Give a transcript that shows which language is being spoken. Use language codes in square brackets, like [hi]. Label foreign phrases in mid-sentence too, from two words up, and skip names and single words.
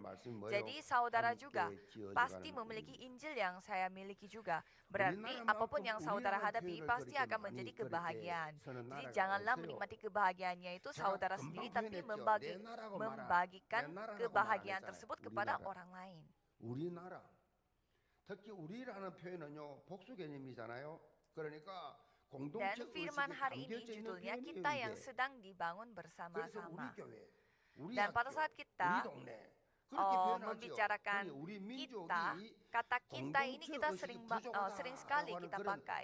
[id] Jadi saudara juga pasti memiliki Injil yang saya miliki juga. Berarti apapun yang saudara hadapi pasti akan menjadi kebahagiaan. Jadi janganlah menikmati kebahagiaannya itu saudara sendiri, tapi membagikan kebahagiaan tersebut kepada orang lain. [ko] 특히 우리라는 표현은요 복수 개념이잖아요. [id] Dan firman hari ini judulnya kita yang sedang dibangun bersama-sama. Dan pada saat kita membicarakan kita, kata kita ini kita sering sekali kita pakai.